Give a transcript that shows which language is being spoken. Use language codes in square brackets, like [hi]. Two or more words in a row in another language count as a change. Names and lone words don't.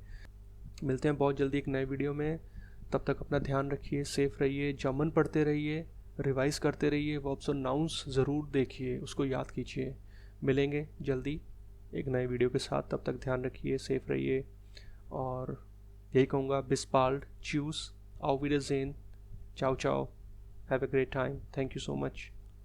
[hi] मिलते हैं बहुत जल्दी एक नए वीडियो में। तब तक अपना ध्यान रखिए, सेफ रहिए, जर्मन पढ़ते रहिए, रिवाइज़ करते रहिए, वर्ब्स और नाउन्स ज़रूर देखिए, उसको याद कीजिए। मिलेंगे जल्दी, एक नए वीडियो के साथ। तब तक ध्यान रखिए, सेफ रहिए, और यही कहूँगा, [de] bis bald, tschüss, auf Wiedersehen, [it] ciao ciao, [en] have a great time, thank you so much.